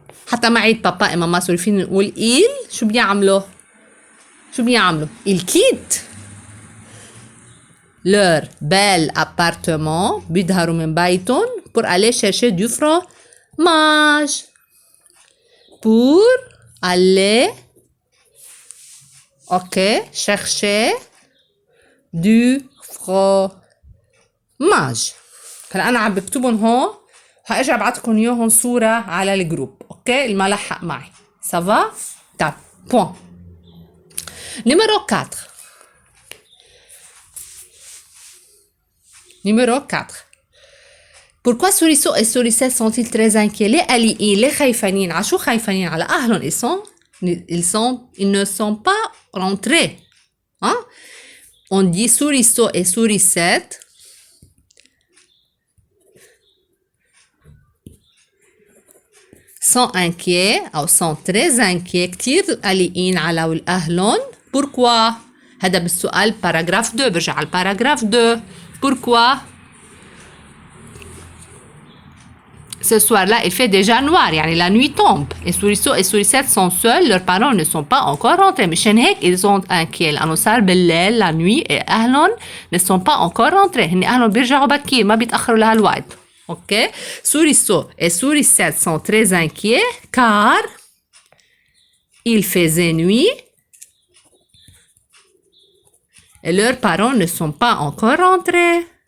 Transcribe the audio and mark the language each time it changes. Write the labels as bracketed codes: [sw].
[ar] حتى معي بابا [fr] et maman souris فينا نقول ils [ar] شو بيعملوا [fr] ils quittent leur bel appartement [ar] بيظهروا من بيتهم [fr] pour aller chercher du fromage pour aller ok chercher du fromage. [ar] هلا انا عم بكتبهم هون وهاجي ابعتكم اياهم صوره على الجروب اوكي الملحق معي سافا طيب بوين numéro 4 numéro 4 [fr] pourquoi Souriceau et Souricelle sont-ils très inquiets? [ar] ليه قلقين؟ ليه خايفين؟ على شو خايفين؟ على اهلهم [fr] ils ne sont pas rentrés. On dit Souriceau et Sourisette sont inquiets أو sont très inquiets [ar] كتير قلقين على أهلهم. Pourquoi؟ هذا بالسؤال باراجراف 2 برجع على الباراجراف 2. Pourquoi؟ [fr] Ce soir-là, il fait déjà noir, يعني la nuit tombe. Et Souriceau et Sourisette sont seuls, leurs parents ne sont pas encore rentrés. [ar] مشان هيك [fr] ils sont inquiets [ar] لأنه صار بالليل [fr] la nuit et أهلهم ne sont pas encore rentrés. [ar] هن أهلهم بيرجعوا بكير ما بيتأخروا لهالوقت. [fr] Ok? Souriceau et Sourisette sont très inquiets car il faisait nuit et leurs parents ne sont pas encore rentrés.